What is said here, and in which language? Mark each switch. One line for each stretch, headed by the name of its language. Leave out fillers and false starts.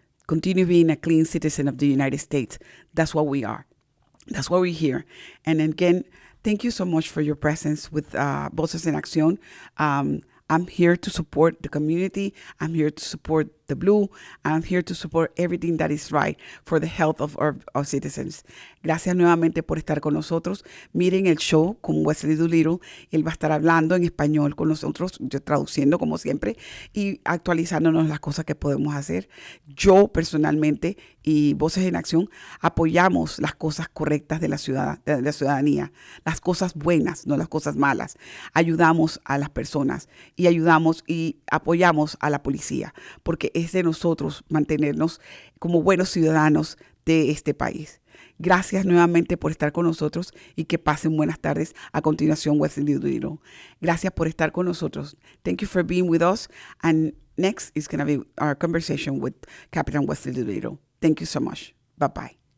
English: Continue being a clean citizen of the United States. That's what we are. That's why we're here. And again, thank you so much for your presence with Voces en Acción. I'm here to support the community. I'm here to support the blue. I'm here to support everything that is right for the health of our citizens.
Spanish: Gracias nuevamente por estar con nosotros. Miren el show con Westley Doolittle. Él va a estar hablando en español con nosotros, yo traduciendo como siempre y actualizándonos las cosas que podemos hacer. Yo personalmente y Voces en Acción apoyamos las cosas correctas de la ciudadanía, las cosas buenas, no las cosas malas. Ayudamos a las personas y ayudamos y apoyamos a la policía, porque es de nosotros mantenernos como buenos ciudadanos de este país. Gracias nuevamente por estar con nosotros y que pasen buenas tardes. A continuación, Westley Doolittle. Gracias por estar con nosotros.
English: Thank you for being with us. And next is going to be our conversation with Captain Westley Doolittle. Thank you so much. Bye-bye.